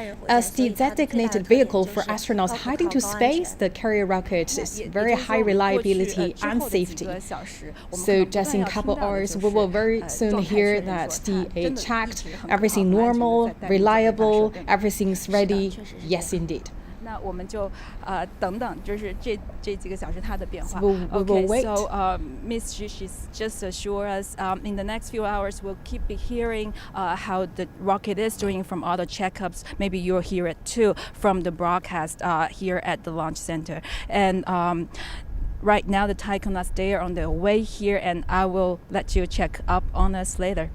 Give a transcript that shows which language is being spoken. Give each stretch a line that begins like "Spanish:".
English: As the designated vehicle for astronauts heading to space, the carrier rocket is very high reliability and safety. So just in a couple hours, we will very soon hear that the checked, everything normal, reliable, everything's ready. Yes, indeed.
Chinese: 那我们就等等，就是这几个小时它的变化。
English: We will wait. So Miss Xu, she's just assured us in the next few hours we'll keep hearing how the rocket is doing from all the checkups. Maybe you'll hear it too from the broadcast here at the launch center. And right now the taikonauts, they are on their way here, and I will let you check up on us later.